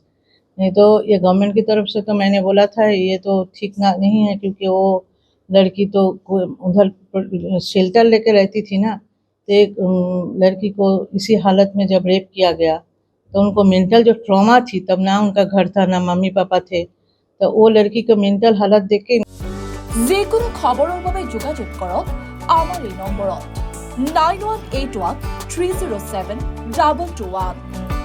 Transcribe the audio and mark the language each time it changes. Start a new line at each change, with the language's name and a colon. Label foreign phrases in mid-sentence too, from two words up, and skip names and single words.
Hindi: नहीं तो ये गवर्नमेंट की तरफ से तो मैंने बोला था ये तो ठीक नहीं है, क्योंकि वो लड़की तो उधर शेल्टर लेके रहती थी ना। तो एक लड़की को इसी हालत में जब रेप किया गया, तो उनको मेंटल जो ट्रॉमा थी, तब ना उनका घर था ना मम्मी पापा थे, तो वो लड़की को मेंटल हालत देख के
Assamese: যিকোনো খবৰৰ বাবে যোগাযোগ কৰক আমাৰ এই নম্বৰত 9181 307 2221।